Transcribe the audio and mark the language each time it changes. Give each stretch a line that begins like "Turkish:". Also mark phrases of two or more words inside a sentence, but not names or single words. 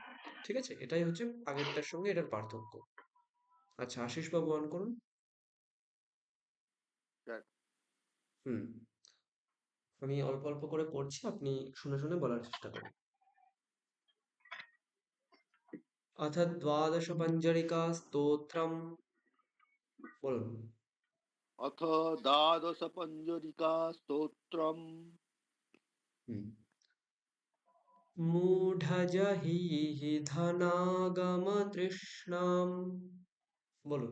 Bangla: ঠিক আছে, এটাই হচ্ছে আগেরটার সঙ্গে এটার পার্থক্য। আচ্ছা, আশিস বাবু অন করুন। স্যার হুম, আমি অল্প অল্প করে পড়ছি, আপনি শুনে শুনে বলার চেষ্টা করুন।
Sanskrit: अथ द्वादशपञ्जरिका स्तोत्रम् বলুন। अथ द्वादश पंजरिका स्तोत्रम হুম। मूढजहिः धनागमतृष्णाम् বলুন।